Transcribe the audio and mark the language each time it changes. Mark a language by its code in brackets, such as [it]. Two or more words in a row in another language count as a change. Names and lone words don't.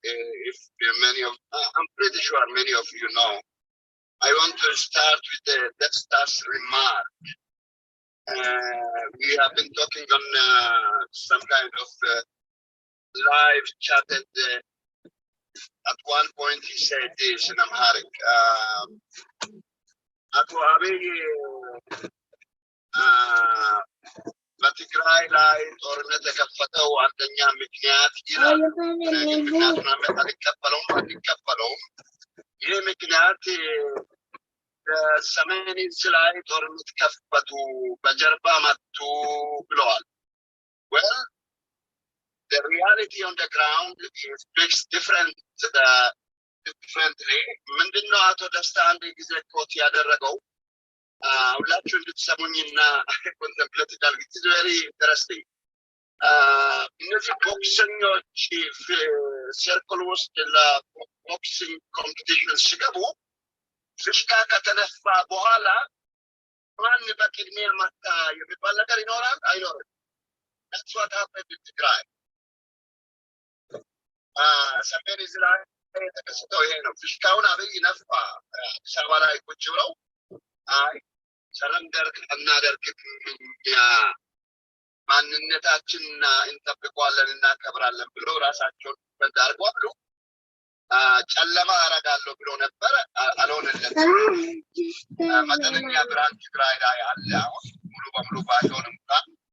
[en] I'm pretty sure many of you know. I want to start with the Desta's remark. We have been talking on some kind of live chatted. At one point, he said this in Amharic. [am] በትግራይ ላይ ጦርነት የከፈተው አንደኛ ምክንያት ይላል። ምክንያቱን አንቀበለውም። ይህ ምክንያት በሰሜን ዕዝ ላይ ጦርነት ከፈቱ፣ በጀርባ መቱ ብለዋል። [en] Well, the reality on the ground is differently. [am] ምንድነው አቶ ደስታ አንድ ጊዜ ኮት ያደረገው ሁላችሁ እንድትሰሙኝና ኮንተምፕሌቲካል [en] it is very interesting። [am] እነዚህ ቦክሰኞች ሰርክል ውስጥ ለቦክሲንግ ኮምፒቲሽን ሲገቡ ፍሽካ ከተነፋ በኋላ ማን በቅድሚያ መታ የሚባል ነገር ይኖራል አይኖርም? [en] That's what happened in Tigray. [am] ሰሜን ዕዝ ላይ የተከሰተው ይሄ ነው። ፍሽካውን አብይ ነፋ። አዲስ አበባ ላይ ቁጭ ብለው [en] I surrender [am] እናደርግም፣ ማንነታችንና እንጠብቀዋለን እናከብራለን ብሎ ራሳቸውን በዳርጓሉ። ጨለማ አረጋለሁ ብሎ ነበር፣ አልሆነለትም። መጠነኛ ብርሃን ትግራይ ላይ አለ አሁን ሙሉ በሙሉ ባይሆንም እንኳን።